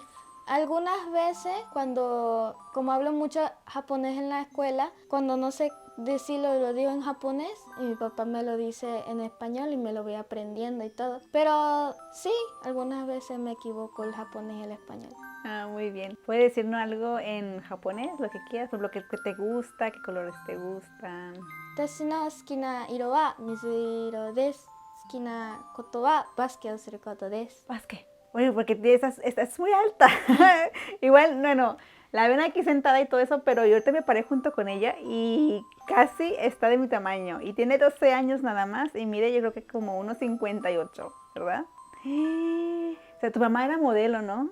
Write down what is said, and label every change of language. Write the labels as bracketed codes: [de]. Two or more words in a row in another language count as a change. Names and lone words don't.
[es] Algunas veces como hablo mucho japonés en la escuela, cuando no sé decirlo lo digo en japonés y mi papá me lo dice en español y me lo voy aprendiendo y todo. Pero sí, algunas veces me equivoco el japonés y el español. Ah, muy bien. ¿Puedes decirnos algo en japonés? Lo que quieras, por lo que te gusta, qué colores te gustan. [ja] 私の好きな色は水色です。好きなことはバスケをすることです。 [es] Básquet. Oye, porque estás muy alta. Igual, no, la ven aquí sentada y todo eso, pero yo ahorita me paré junto con ella y casi está de mi tamaño. Y tiene 12 años nada más y mide yo creo que como unos 58, ¿verdad? O sea, tu mamá era modelo, ¿no?